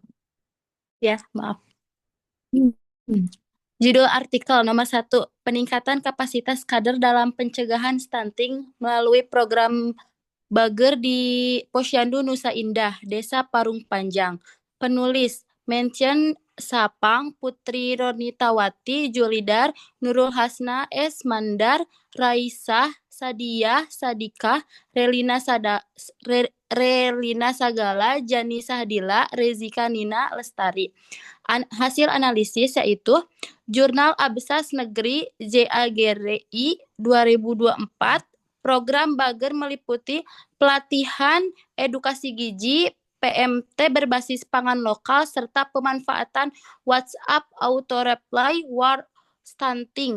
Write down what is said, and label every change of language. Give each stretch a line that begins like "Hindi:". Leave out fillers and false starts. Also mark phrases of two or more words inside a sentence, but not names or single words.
Indonesian: Ya, maaf. Judul artikel nomor 1, peningkatan kapasitas kader dalam pencegahan stunting melalui program Bager di Posyandu Nusa Indah, Desa Parung Panjang. Penulis Mention Sapang, Putri Ronitawati, Julidar, Nurul Hasna, S. Mandar, Raisah, Sadiah, Sadikah, Relina Sagala, Jani Sahdila, Rezika Nina Lestari. Hasil analisis yaitu Jurnal Absas Negeri JAGRI 2024, program Bager meliputi pelatihan edukasi gizi, PMT berbasis pangan lokal, serta pemanfaatan WhatsApp Auto Reply War Stunting.